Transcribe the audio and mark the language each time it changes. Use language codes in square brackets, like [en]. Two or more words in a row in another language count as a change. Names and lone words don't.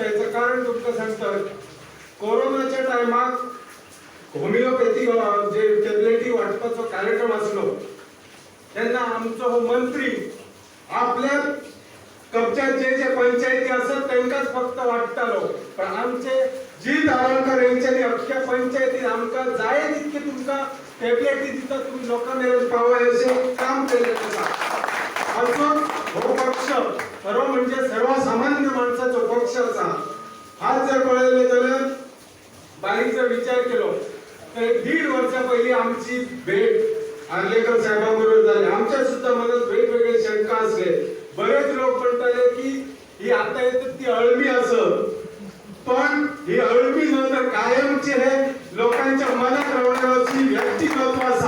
[kok] याचं कारण तुमका सांगतात, कोरोनाच्या टायमाक होमिओपॅथी जे टॅबलेटी वाटपाचो कार्यक्रम असलो तेन्ना आमचो हो मंत्री आपल्या कब्जात जे जे पंचायती असत त्यांकाच फक्त वाटतालो, पण आमचे जीत आरोलकर यांच्यानी अख्ख्या पंचायतीत आमका जाय तितके तुमका टॅबलेटी दिता, तुम्ही लोकांमेरेन पावय असे काम केलेलं आसा. असो हो पक्ष खरो म्हणजे सर्वसामान्य माणसाचो पक्ष असा. [mr] आज जर पळयले जाल्यार बारीक जर विचार केलो तर 1.5 वर्षा पहिली आमची भेट आर्लेकर साहेबांबरोबर झाली. आमच्या सुद्धा मनात वेगवेगळे शंका असले. बरेच लोक म्हणताले की ही आता येतात ती अळमी असं, पण ही अळमी न तर कायमचे हे लोकांच्या मनात राहण्याची व्यक्तिमत्व असा.